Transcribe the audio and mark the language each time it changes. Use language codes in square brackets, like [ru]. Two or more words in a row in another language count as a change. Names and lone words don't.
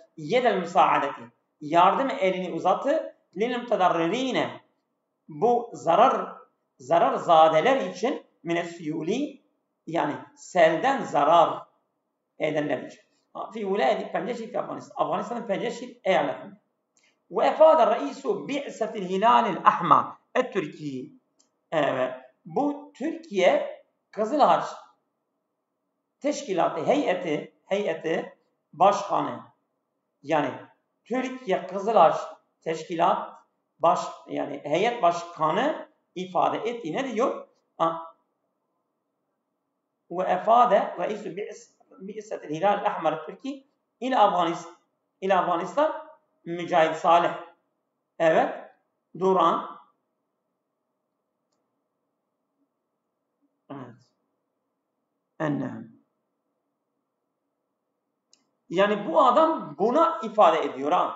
[ar] يد المساعدة. [tr] Yardım elini uzattı. [ar] للمتضررين. [tr] Bu zararzadeler için minesiyuli yani selden zarar edenler için. [ar] في ولاية بنجشير في أفغانستان. [tr] Afganistan'ın Penceşir eyaletinde. [ar] وأفاد رئيس بعثة الهلال الأحمر التركي. [tr] Evet. Bu Türkiye Kızıl Haç Teşkilatı heyeti başkanı yani Türkiye Kızıl Haç Teşkilat yani heyet başkanı ifade etti. Ne diyor? [ar] وأفاد رئيس بعثة الهلال الأحمر التركي إلى أفغانستان Mücahit Salih. [tr] Evet. Duran. Evet. Ennem. Yani bu adam buna ifade ediyor ha.